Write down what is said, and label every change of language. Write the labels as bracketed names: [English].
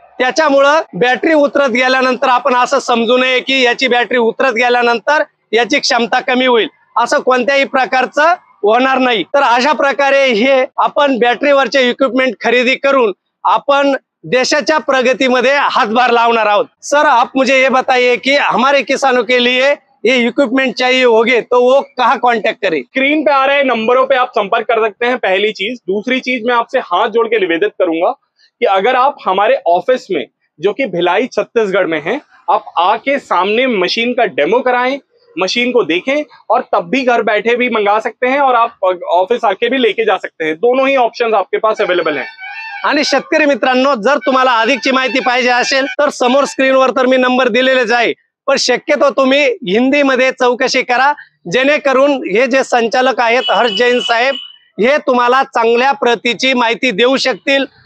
[Marathi] त्याच्यामुळं बॅटरी उतरत गेल्यानंतर आपण असं समजू नये की याची बॅटरी उतरत गेल्यानंतर याची क्षमता कमी होईल, असं कोणत्याही प्रकारचं होणार नाही. तर अशा प्रकारे हे आपण बॅटरीवरचे इक्विपमेंट खरेदी करून आपण देशाच्या प्रगतीमध्ये हातभार लावणार आहोत. [Hindi] सर आप मुझे ये बताइए कि हमारे किसानों के लिए ये इक्विपमेंट चाहिए होगे तो वो कहाँ कांटेक्ट करें? स्क्रीन पे आ रहे नंबरों पे आप संपर्क कर सकते हैं, पहली चीज। दूसरी चीज, मैं आपसे हाथ जोड़ के निवेदन करूंगा कि अगर आप हमारे ऑफिस में जो कि भिलाई छत्तीसगढ़ में है, आप आके सामने मशीन का डेमो कराएं, मशीन को देखें और तब भी घर बैठे भी मंगा सकते हैं और आप ऑफिस आके भी लेके जा सकते हैं। दोनों ही ऑप्शंस आपके पास अवेलेबल हैं। [Marathi] आणि शेतकरी मित्रांनो, जर तुम्हाला अधिकची माहिती पाहिजे असेल तर समोर स्क्रीनवर तर मी नंबर दिलेलेच आहे, पण शक्यतो तुम्ही हिंदीमध्ये चौकशी करा जेणेकरून हे जे संचालक आहेत हर्ष जैन साहेब हे तुम्हाला चांगल्या प्रतीची माहिती देऊ शकतील.